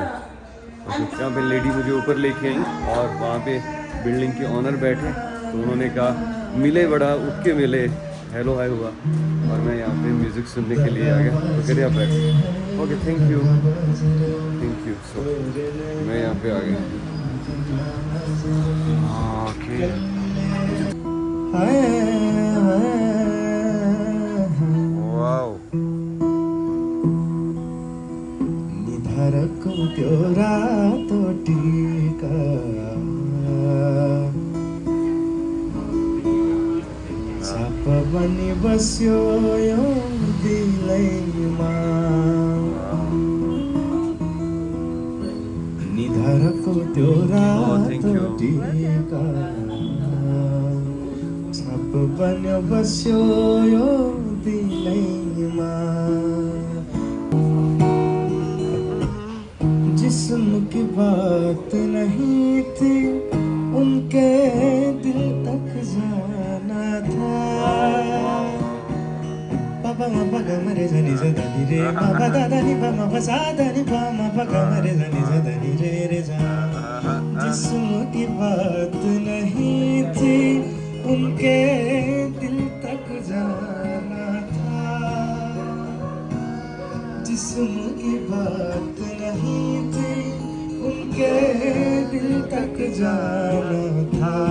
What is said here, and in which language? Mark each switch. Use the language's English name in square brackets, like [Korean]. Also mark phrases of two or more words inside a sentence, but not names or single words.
[Hindi] यहाँ पे लेडी मुझे ऊपर लेके आई और वहाँ पे बिल्डिंग के ऑनर बैठे, तो उन्होंने कहा मिले, बड़ा उठ के मिले, [English] hello hi [Hindi] हुआ, और मैं यहाँ पे म्यूज़िक सुनने के लिए आ गया। तो कह रहे आप बैठे, [English] okay thank you. [Hindi] सो मैं यहाँ पे आ गया। [English] okay wow, [Nepali] निधारको त्यो रातो टीका छाप बनी बस्यो यो दिलैमा, निधारको त्यो रातो टीका छाप बन्यो बस्यो यो दिलैमा। [Hindi] जिस्म की बात नहीं थी उनके दिल तक जाना था। पापा मापा गमरे जनी जदनी रे, पापा दादा नि पामा बसादा नि पामा पा गमरे जनी जदनी रे रे जा। जिस्म की बात नहीं थी उनके दिल तक जाना था, जिस्म की बात नहीं थी उनके दिल तक जाना था।